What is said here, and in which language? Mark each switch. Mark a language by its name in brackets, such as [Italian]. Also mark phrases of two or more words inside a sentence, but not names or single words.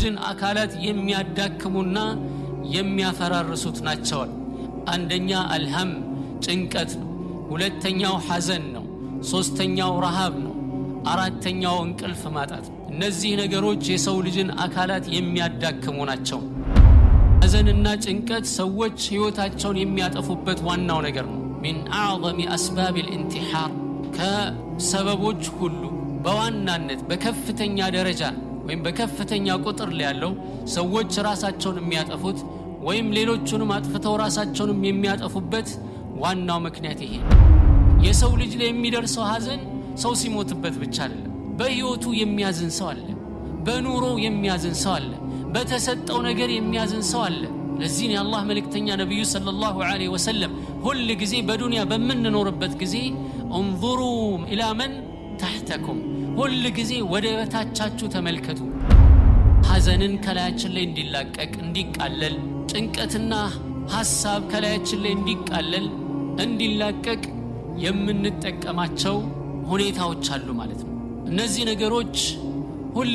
[Amharic] አካላት የሚያዳክሙና የሚያፈራርሱት ናቸው። አንደኛ አልህም ጭንቀት ነው፣ ሁለተኛው ሐዘን ነው፣ ሶስተኛው ረሃብ ነው፣ አራተኛው እንቅልፍ ማጣት ነው። እነዚህ ነገሮች የሰው ልጅን አካላት የሚያዳክሙ ናቸው። ሐዘንና ጭንቀት ሰዎች ህይወታቸውን የሚያጠፉበት ዋናው ነገር ነው። [Arabic] من اعظم اسباب الانتحار [Amharic] ከሰበቦች ሁሉ በዋናነት በከፍተኛ ደረጃ ወይም በከፍተኛ ቁጥር ላይ ያለው ሰዎች ራሳቸውን የሚያጠፉት ወይም ሌሎቹንም አጥፍተው ራሳቸውን የሚያጠፉበት ዋናው ምክንያት ይሄ ነው። የሰው ልጅ ላይ የሚደርሰው ሐዘን ሰው ሲሞትበት ብቻ አይደለም። በህይወቱ የሚያዝን ሰው አለ፣ በኑሮ የሚያዝን ሰው አለ፣ በተሰጠው ነገር የሚያዝን ሰው አለ። ለዚህ ነው የአላህ መልእክተኛ ነብዩ [Arabic] صلى الله عليه وسلم [Amharic] ሁሉ ጊዜ በዱንያ በመንኖርበት ጊዜ [Arabic] انظروا الى من تحتكم [Amharic] ሁሉ ጊዜ ወደ በታቻችሁ ተመልከቱ። ሐዘንን ከላያችን ላይ እንዲላቀቅ እንዲቃለል፣ ጭንቀትና ሐሳብ ከላያችን ላይ እንዲቃለል እንዲላቀቅ የምንጠቀማቸው ሁኔታዎች አሉ ማለት ነው። እነዚህ ነገሮች ሁሉ